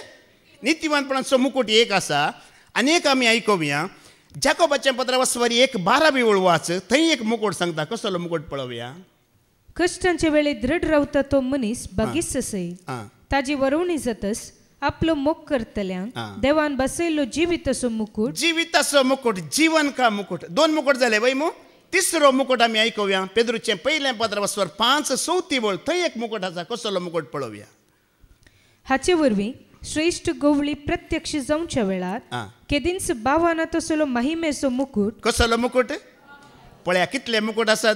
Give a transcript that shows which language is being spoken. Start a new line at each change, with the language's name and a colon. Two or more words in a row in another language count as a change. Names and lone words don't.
Konkani: नीतिवंतपणाचो मुकुट एक आसा. आनीक आमी आयकूया, जाकोबाचें पत्र वस्वर 1:12 वळ वाच. थंय एक मुकुट सांगता. कसलो मुकुट पळोवया. कश्टांचे वेळे दृढ रावता तो मनीस बागीस ससय, ताजी वरवणी जातस आपलो मोग करतल्यांक देवान बसयलो जिविताचो मुकुट. जिविताचो मुकुट,
Hindi: जीवन का मुकुट.
Konkani: 2 मुकुट जाले वय मू. तिसरो मुकुट आमी आयकूया. पेद्रूचें पयलें पत्र वस्वर 5:34 वळ. थंय एक मुकुट आसा. कसलो मुकुट पळोवया. हाचे वरवीं श्रेष्ठ गवळी प्रत्यक्ष जावच्या वेळार केदींच बावाना तसलो महिमेचो मुकुट. कसलो मुकुट? पळया कितले मुकुट आसात.